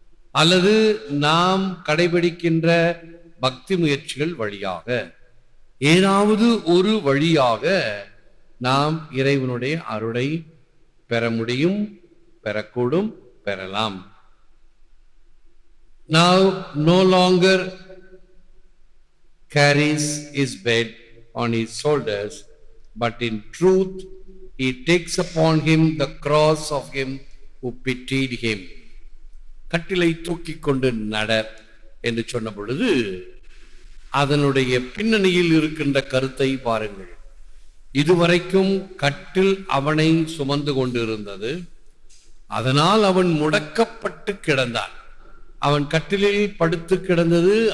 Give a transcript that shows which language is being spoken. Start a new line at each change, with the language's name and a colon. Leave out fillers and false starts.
Tamil: அல்லது நாம் கடைபிடிக்கின்ற பக்தி முயற்சிகள் வழியாக, ஏதாவது ஒரு வழியாக நாம் இறைவனுடைய அருளை பெற முடியும், பெறக்கூடும், பெறலாம்.
English: Now no longer carries his bed on his shoulders, but in truth he takes upon him the cross of him who pitied him.
Tamil: கட்டிலை தூக்கி கொண்டு நட என்று சொன்ன பொழுது அதனுடைய பின்னணியில் இருக்கின்ற கருத்தை பாருங்கள். இதுவரைக்கும் கட்டில் அவனை சுமந்து கொண்டு இருந்தது. அதனால் அவன் முடக்கப்பட்டு கிடந்தான். அவன் கட்டிலில் படுத்து கிடந்தது.